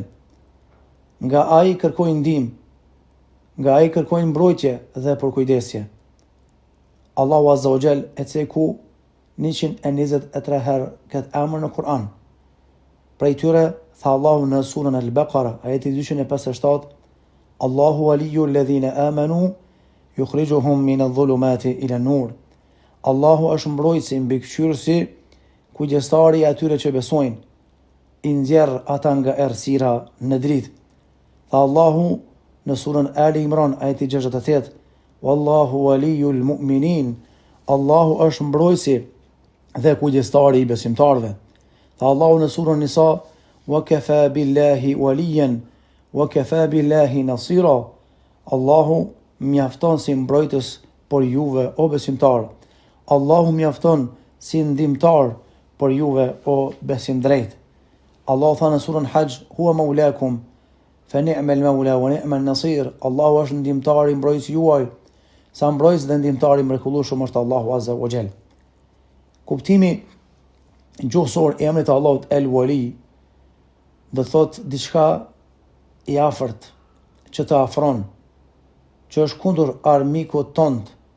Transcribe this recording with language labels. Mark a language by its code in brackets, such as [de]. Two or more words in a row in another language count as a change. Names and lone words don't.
[sq] Nga ai kërkojnë ndihmë, nga ai kërkojnë mbrojtje dhe përkujdesje. Allahu [ar] عز وجل [sq] e ceku 123 herë këtë emër në Kur'an. Prej tyre tha Allahu në surën Al-Baqara, ajeti 257, [ar] الله ولي الذين آمنوا يخرجهم من الظلمات إلى النور. [sq] Allahu është mbrojtësi, mbikëqyrësi, kujdestari i atyre që besojnë, i nxjerr ata nga errësira në dritë. Tha Allahu në surën Ali Imran, ajeti 68, [ar] والله ولي المؤمنين. [sq] Allahu është mbrojtësi dhe kujdestari i besimtarëve. Tha Allahu në surën Nisa, [ar] وكفى بالله وليا وكفى بالله نصيرا. [sq] Allahu mjafton si mbrojtës për juve o besimtar. Allahu mjafton si ndihmtar për juve o besim drejt. Allahu tha në surën Hajj, [ar] هو مولاكم فنعم المولى ونعم النصير. [sq] Allahu është ndihmtari, mbrojtës juaj, sa mbrojtës dhe ndihmtari mrekullueshëm është Allahu [ar] عز وجل. [sq] Kuptimi gjuhësor i emrit të Allahut El Wali do thot diçka i afërt që të afron, që është kundër armikut tënd.